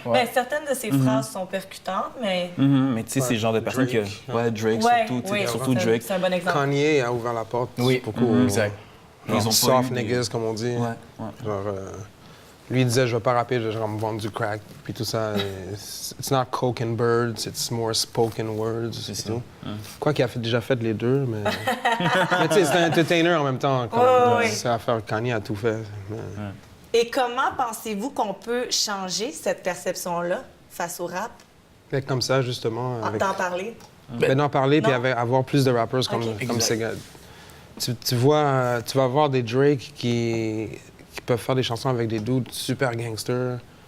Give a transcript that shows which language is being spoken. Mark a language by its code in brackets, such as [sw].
[fr] Ben, certaines de ses phrases sont percutantes, mais... Mais tu sais, c'est le genre de personne qui a... Ouais, Drake, surtout, surtout Drake. C'est un bon exemple. Kanye a ouvert la porte beaucoup exact. Ils ont [en] soft niggas, [fr] comme on dit. Ouais. Genre, lui, il disait, je vais pas rapper, je vais me vendre du crack, puis tout ça. [en] It's not coke and birds, it's more spoken words, [fr] c'est tout. Quoi qu'il a déjà fait les deux, mais... mais tu sais, c'est un entertainer en même temps. C'est à faire, Kanye a tout fait. Mais... Et comment pensez-vous qu'on peut changer cette perception-là face au rap? Fait comme ça, justement. D'en parler? Ben, d'en parler, puis avoir plus de rappers comme ces gars. Tu vas voir des Drake qui peuvent faire des chansons avec des dudes super gangsters.